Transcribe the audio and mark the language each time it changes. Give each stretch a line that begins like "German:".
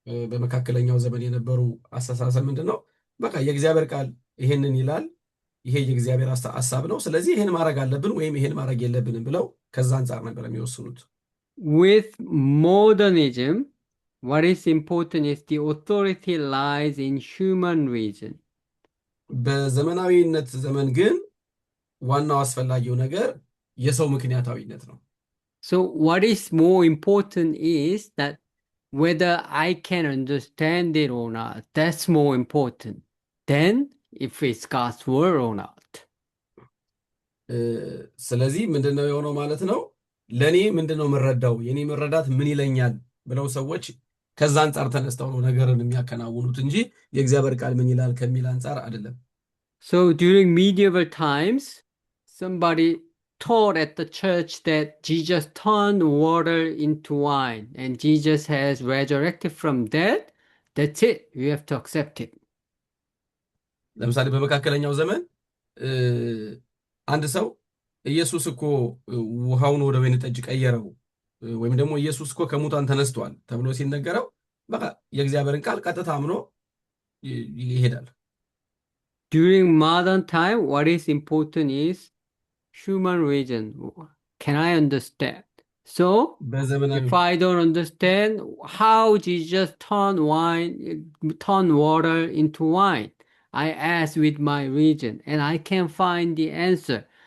Amharic: በመካከለኛው ዘመን የነበሩ አስተሳሰብ ምንድን ነው? በቃ የእግዚአብሔር ቃል ይሄንን ይላል፣ ይሄ የእግዚአብሔር ሀሳብ ነው፣ ስለዚህ ይሄን ማድረግ አለብን ወይም ይሄን ማድረግ የለብንም ብለው ከዛ አንጻር ነበር የሚወስኑት።
English: With modernism, what is important is the authority lies in human reason.
Amharic: በዘመናዊነት ዘመን ግን ዋናው አስፈላጊው ነገር የሰው ምክንያታዊነት ነው።
English: So what is more important is that whether I can understand it or not, that's more important than if it's God's word or not.
Amharic: ስለዚህ ምንድነው የሆነው ማለት ነው? ለኔ ምንድነው የምረዳው፣ የኔ መረዳት ምን ይለኛል ብለው ሰዎች ከዛ አንጻር ተነስተው ነው ነገርን የሚያከናውኑት እንጂ የእግዚአብሔር ቃል ምን ይላል ከሚል አንጻር አይደለም።
English: So during medieval times, somebody taught at the church that Jesus turned water into wine and Jesus has resurrected from dead. That's it. You have to accept it.
Amharic: ለምሳሌ በመካከለኛው ዘመን አንድ ሰው ኢየሱስ እኮ ውሃውን ወደ ወይን ጠጅ ቀየረው ወይም ደግሞ ኢየሱስ እኮ ከሙታን ተነስቷል ተብሎ ሲነገረው በቃ የእግዚአብሔርን ቃል ቀጥታ አምኖ ይሄዳል።
English: During modern time, what is important is human reason. Can I understand? So, if I don't understand how Jesus turned water into wine, I ask with my reason and I can find the answer.